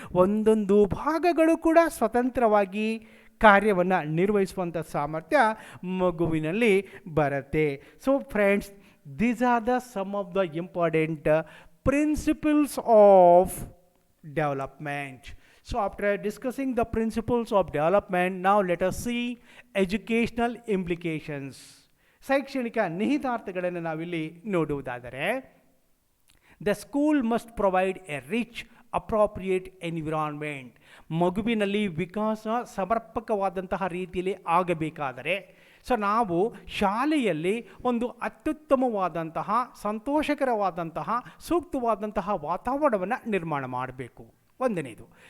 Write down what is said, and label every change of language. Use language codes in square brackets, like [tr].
[kn] ಒಂದೊಂದು ಭಾಗಗಳು ಕೂಡ ಸ್ವತಂತ್ರವಾಗಿ ಕಾರ್ಯವನ್ನು ನಿರ್ವಹಿಸುವಂಥ ಸಾಮರ್ಥ್ಯ ಮಗುವಿನಲ್ಲಿ ಬರುತ್ತೆ. [en] So friends, these are the some of the important principles of development. So after discussing the principles of development, now let us see educational implications. [kn] ಶೈಕ್ಷಣಿಕ ನಿಹಿತಾರ್ಥಗಳನ್ನು ನಾವಿಲ್ಲಿ ನೋಡುವುದಾದರೆ, [en] The school must provide a rich appropriate environment. [kn] ಮಗುವಿನಲ್ಲಿ ವಿಕಾಸ ಸಮರ್ಪಕವಾದಂತಹ ರೀತಿಯಲ್ಲಿ ಆಗಬೇಕಾದರೆ ನಾವು ಶಾಲೆಯಲ್ಲಿ ಒಂದು ಅತ್ಯುತ್ತಮವಾದಂತಹ ಸಂತೋಷಕರವಾದಂತಹ ಸೂಕ್ತವಾದಂತಹ ವಾತಾವರಣವನ್ನು ನಿರ್ಮಾಣ ಮಾಡಬೇಕು. ಒಂದನೇದು.